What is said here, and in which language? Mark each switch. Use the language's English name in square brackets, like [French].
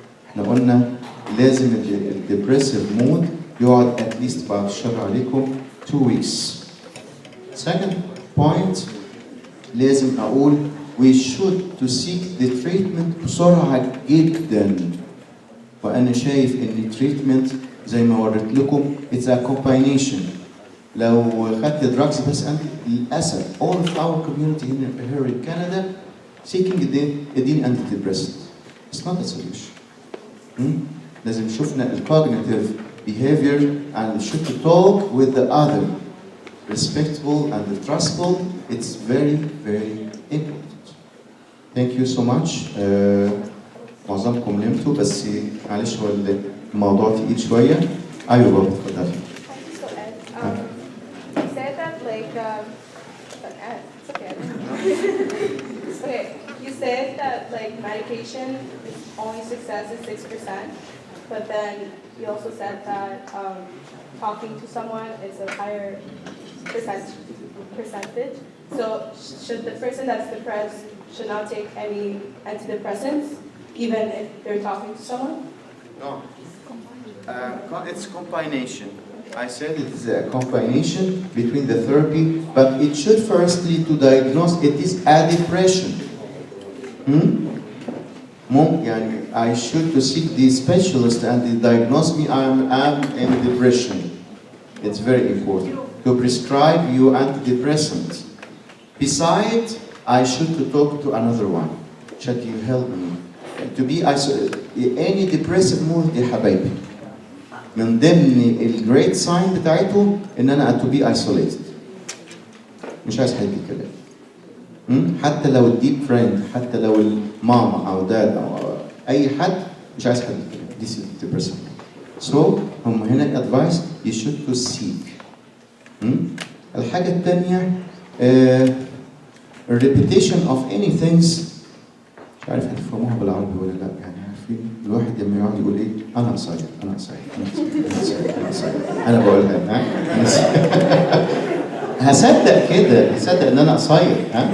[Arabic] احنا قلنا لازم الديبريسيف مود يقعد [English] at least [Arabic] بعد الشر عليكم [English] 2 weeks. Second point [Arabic] لازم اقول [English] we should to seek the treatment [Arabic] بسرعة جدا. وأنا شايف إن [English] treatment [Arabic] زي ما وريت لكم [English] it's a combination. [Arabic] لو خدت [English] drugs [Arabic] بس أنت للأسف [English] all of our community here in Canada seeking ادين antidepressant. It's not a solution. [Arabic] لازم شفنا [English] cognitive behavior and should talk with the other respectful and trustful. It's very very important. Thank you so much. [Arabic] معظمكم نمتوا بس معلش هو الموضوع تقيل شوية. أيوة بابا اتفضلي. [English] You said that okay, you said that like medication is only success is 6%, but then you also said that talking to someone is a higher percentage. So should the person that's depressed should not take any antidepressants, even if they're talking to someone? No. It's combination. I said it is a combination between the therapy, but it should firstly to diagnose it is a depression. يعني I should to seek the specialist and they diagnose me I'm in depression. It's very important to prescribe you antidepressants. Besides, I should to talk to another one. Should you help me to be isolated? Any depressive mood [Arabic] يا حبايبي من ضمن الجريت ساين بتاعته ان انا [English] to be isolated. [Arabic] مش عايز حد يتكلم. حتى لو الديب فريند، حتى لو الماما او داد او اي حد مش عايز حد يتكلم. [English] This is depressive. So [Arabic] هم هنا [English] advice you should to seek. [Arabic] الحاجة الثانية [English] repetition of any things. [Arabic] مش عارف هتفهموها بالعربي ولا لا يعني. الواحد لما يقعد يقول ايه انا قصير انا قصير انا قصير انا بقولها هصدق كده هصدق ان انا قصير